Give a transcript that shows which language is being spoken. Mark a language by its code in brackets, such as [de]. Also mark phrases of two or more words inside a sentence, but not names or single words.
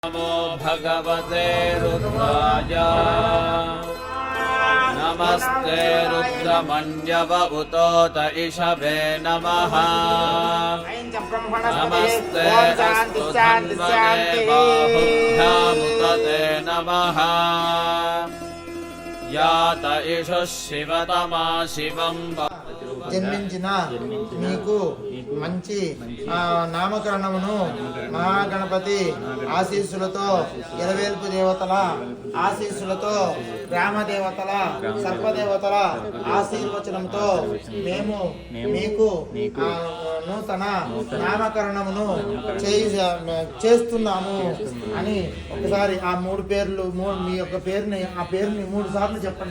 [sa] नमो भगवते रुद्राय नमस्ते रुद्रमण्यवउतोत इषभे नमः नमस्ते अस्तु धन्वने बाहुभ्यामुतते नमः यात इषुः शिवतमा शिवं [te] జన్మించిన మీకు మంచి నామకరణమును మహాగణపతి ఆశీస్సులతో ఇరవేల్పు దేవతల ఆశీస్సులతో గ్రామ దేవతల సర్పదేవతల ఆశీర్వచనంతో మేము మీకు నూతన నామకరణమును చేస్తున్నాము అని ఒకసారి ఆ మూడు పేర్లు మీ యొక్క పేరుని ఆ పేరుని 3 సార్లు చెప్పండి.